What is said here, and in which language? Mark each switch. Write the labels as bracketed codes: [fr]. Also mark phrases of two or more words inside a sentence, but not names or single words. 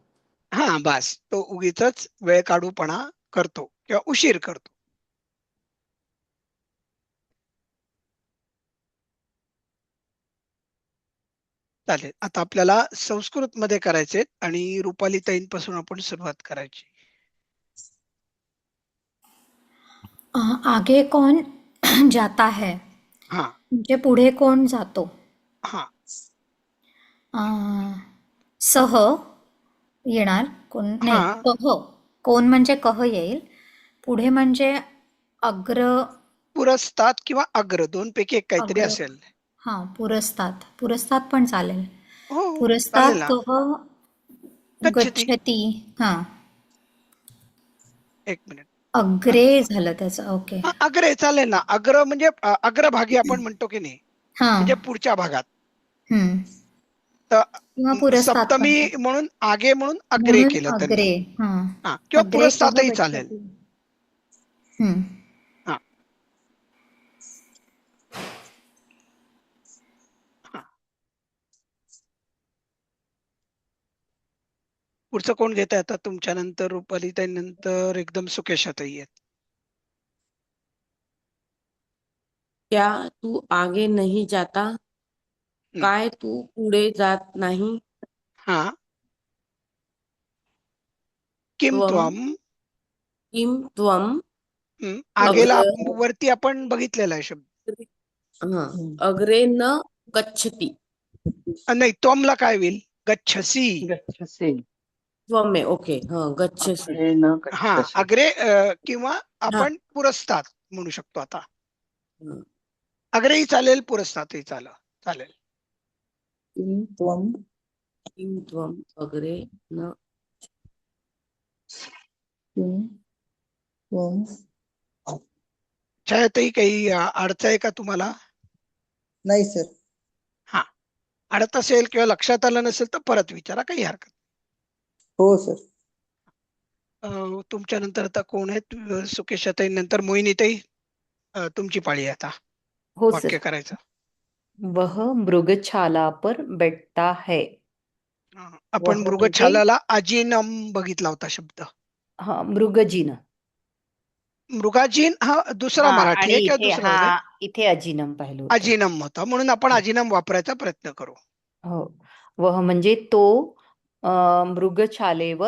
[mr] हा, बस, तो उगीचच वेळ काढूपणा करतो किंवा उशीर करतो. चालेल, आता आपल्याला संस्कृत मध्ये करायचे आणि रुपाली ताईंपासून आपण सुरुवात करायची. [hi] आगे कौन जाता है [mr] हा म्हणजे पुढे कोण जातो. हा, सह येणार, कोण नाही, हा, कह. कोण म्हणजे कह येईल. पुढे म्हणजे अग्र. पुरस्तात किंवा अग्र, दोन पैकी एक काहीतरी अग्र. असेल. हा, पुरस्तात. पुरस्तात पण चालेल. हो, पुरस्तात चालेल ना. कह गच्छती. गच्छती. हा, एक मिनिट. अग्रे झालं त्याचं. ओके. अग्रे चालेल ना. अग्र म्हणजे अग्रभागी आपण म्हणतो की नाही, हा. म्हणजे पुढच्या भागात. किंवा तर पुरस्तात पण सप्तमी चालेल. म्हणून आगे म्हणून अग्रे म्हणून केलं त्यांनी. अग्रे. हा, हा, किंवा [sa] अग्रे कह [mr] पुरस्तातही चालेल. गच्छती. हा हा, पुढचं कोण घेत आहे आता तुमच्या नंतर? रुपालीताई नंतर एकदम सुकेशाताई आहेत. [hi] क्या तू आगे नहीं जाता? [mr] काय तू पुढे जात नाही? हा. [sa] किम त्वम त्वम. किम त्वम [mr] आगेला अग्र वरती आपण बघितलेला आहे शब्द. [sa] अग्रे न गच्छति. [mr] नाही, त्वमला काय होईल? गच्छसी. गच्छसी. त्वम में ओके गच्छसी. [sa] अग्रे न [mr] हा, गच्छसी. अग्रे किंवा आपण पुरस्तात म्हणू शकतो. आता हं. अग्रेही चालेल, पुरस्तातही चालेल. [sa] किम त्वम किम त्वम अग्रे न. किम त्वम. [mr] छायाताई काही अडचण आहे का तुम्हाला? नाही सर. हा, अडत असेल किंवा लक्षात आलं नसेल तर परत विचारा, काही हरकत. हो सर. तुमच्या नंतर आता कोण आहेत? सुकेशाताई नंतर मोहिनीताई, तुमची पाळी आहे आता हो वाक्य सर. करायचं. [hi] वह मृगछाला पर बैठता है. [mr] आपण वह म्हणजे मृगछालाला अजिनम बघितला होता शब्द. हा मृगजीन. मृगाजीन हा दुसरा हा मराठी आणि आहे किंवा इथे दुसरा आहे? इथे अजिनम पाहिलं होतं. अजिनम होता, म्हणून आपण अजिनम वापरायचा प्रयत्न करू. हो. वह म्हणजे तो मृगछालेवर